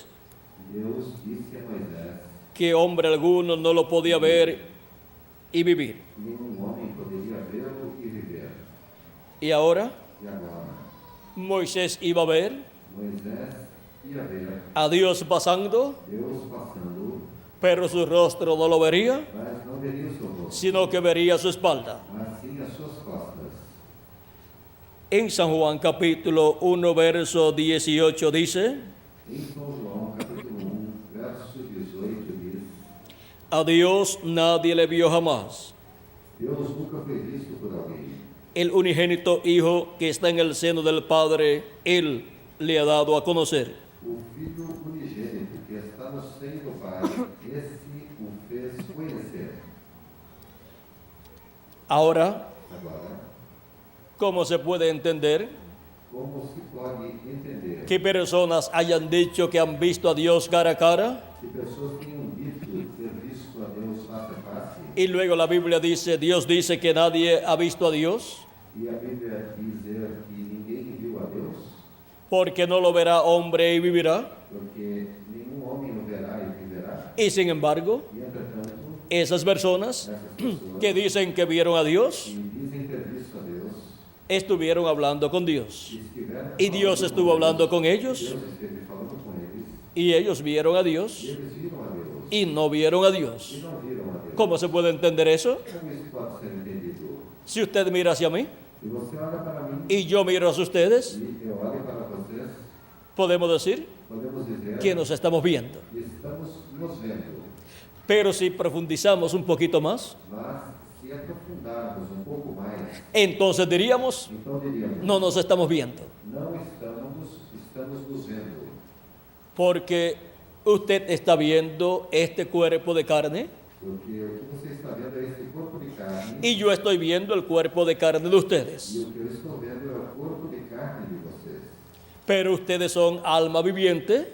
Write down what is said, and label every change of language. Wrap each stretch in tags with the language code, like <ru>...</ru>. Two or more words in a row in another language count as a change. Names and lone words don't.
<pt>Deus disse a Moisés,</pt> <es>que hombre alguno no lo podía ver y vivir.</es> <pt>nenhum homem poderia vê-lo e viver.</pt> <es>Y ahora</es> <pt>E agora,</pt> <es>Moisés iba a ver</es> <pt>Moisés ia ver</pt> <es>a Dios pasando,</es> <pt>Deus passando,</pt> <es>pero su rostro no lo vería,</es> <pt>mas não veria o seu rosto,</pt> <es>sino que vería su espalda.</es> <pt>mas sim as suas costas.</pt> <es>En San Juan capítulo 1, verso 18 dice,</es> <pt>Em São João, capítulo 1, verso 18, diz,</pt> <es>a Dios nadie le vio jamás.</es> <pt>Deus nunca foi visto por alguém.</pt> <es>El unigénito Hijo que está en el seno del Padre, Él le ha dado a conocer.</es> <pt>O Filho unigênito que está no seio do Pai, esse o fez conhecer.</pt> <es>Ahora,</es> <pt>Agora,</pt> <es>¿cómo se puede entender</es> <pt>como se pode entender</pt> <es>que personas hayan dicho que han visto a Dios cara a cara</es> <pt>que pessoas tenham dito ter visto a Deus face a face,</pt> <es>y luego la Biblia dice, Dios dice que nadie ha visto a Dios?</es> <pt>e a Bíblia dizer que ninguém viu a Deus,</pt> <es>Porque no lo verá hombre y vivirá.</es> <pt>porque nenhum homem o verá e viverá.</pt> <es>Y sin embargo,</es> <pt>E, entretanto,</pt> <es>esas personas</es> <pt>essas pessoas</pt> <es>que dicen que vieron a Dios,</es> <pt>que dizem ter visto a Deus,</pt> <es>estuvieron hablando con Dios.</es> <pt>estiveram</pt> <es>Y Dios</es> <pt>falando</pt> <es>estuvo</es> <pt>com</pt> <es>hablando</es> <pt>eles,</pt> <es>con ellos</es> <pt>Deus esteve falando com eles,</pt> <es>y ellos vieron a</es> <pt>e</pt> <es>Dios</es> <pt>eles viram a Deus,</pt> <es>y no vieron a</es> <pt>e</pt> <es>Dios.</es> <pt>não viram a Deus.</pt> <es>¿Cómo se puede entender eso?</es> <pt>Como isso pode ser entendido?</pt> <es>Si usted mira hacia mí</es> <pt>Se você olha para mim</pt> <es>y yo miro hacia ustedes,</es> <pt>e eu olho para vocês,</pt> <es>podemos decir</es> <pt>podemos dizer</pt> <es>que nos estamos viendo.</es> <pt>que estamos nos vendo.</pt> <es>Pero si profundizamos un poquito más,</es> <pt>Mas, se aprofundarmos um pouco mais,</pt> <es>entonces diríamos,</es> <pt>então diríamos,</pt> <es>no nos estamos viendo.</es> <pt>não estamos nos vendo.</pt> <es>Porque usted está viendo este cuerpo de carne</es> <pt>Porque o que você está vendo é esse corpo de carne,</pt> <es>y yo estoy viendo el cuerpo de carne de</es> <pt>e</pt> <es>ustedes.</es> <pt>o que eu estou vendo é o corpo de carne de vocês.</pt> <es>Pero ustedes son alma viviente</es>